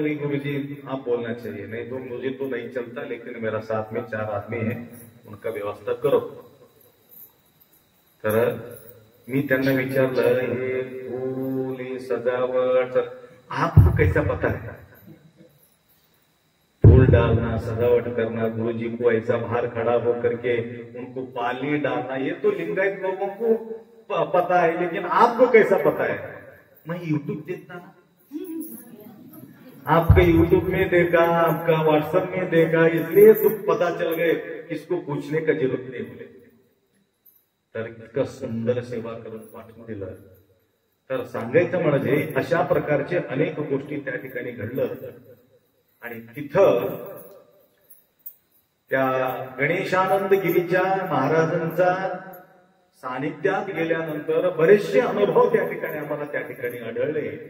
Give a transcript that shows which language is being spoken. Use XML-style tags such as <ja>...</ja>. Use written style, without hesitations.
<hi>नहीं गुरुजी, आप बोलना चाहिए. नहीं तो मुझे तो नहीं चलता, लेकिन मेरा साथ में 4 आदमी है, उनका व्यवस्था करो.</hi> <mr>तर मी त्यांना विचारलं,</mr> <hi>हे फूल, ये सजावट आपको कैसा पता है? फूल डालना, सजावट करना, गुरुजी को ऐसा बाहर खड़ा होकर के उनको पाली डालना, ये तो लिंगायत लोगों को पता है, लेकिन आपको कैसा पता है? मैं यूट्यूब देखता ना, आपका यूट्यूब में देखा, आपका व्हाट्सएप में देखा, इसलिए तो पता चल गए. किसको पूछने का जरूरत नहीं बोले.</hi> <mr>तर इतकं सुंदर सेवा करून पाठवून दिलं. तर सांगायचं म्हणजे अशा प्रकारचे अनेक गोष्टी त्या ठिकाणी घडलं. आणि तिथं त्या गणेशानंद गिरीच्या महाराजांचा सानिध्यात गेल्यानंतर बरेचसे अनुभव त्या ठिकाणी आम्हाला त्या ठिकाणी आढळले.</mr>